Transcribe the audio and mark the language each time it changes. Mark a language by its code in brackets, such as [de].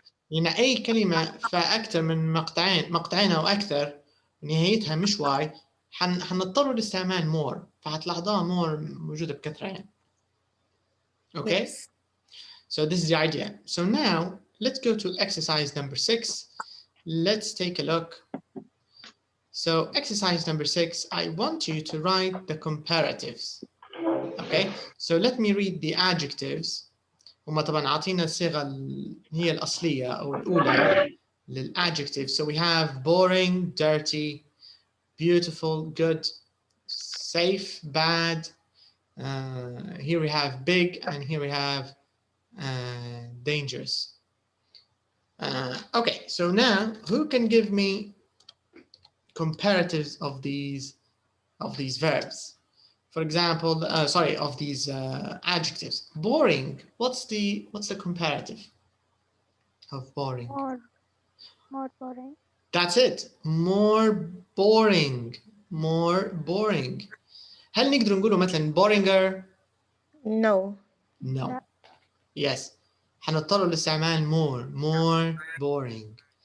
[ar] لأن أي كلمة فأكثر من مقطعين أو أكثر نهايتها مش y حنضطر لاستعمال more. فهتلاحظوها more موجودة بكثرة يعني. [en] Okay? Yes. So this is the idea. So now let's go to exercise number 6. Let's take a look. So exercise number 6, I want you to write the comparatives. Okay, so let me read the adjectives. [ar] هما طبعا عطينا الصيغة هي الأصلية أو الأولى للadjectives. [en] So we have boring, dirty, beautiful, good, safe, bad. Here we have big and here we have dangerous. Okay, so now who can give me comparatives of these verbs? For example, of these adjectives. Boring. What's the comparative of boring? More boring. That's it. More boring. More boring. [ar] هل نقدر نقوله مثلا boringer? [en] No. No. Yes. [ar] حنضطر لاستعمال [en] more boring.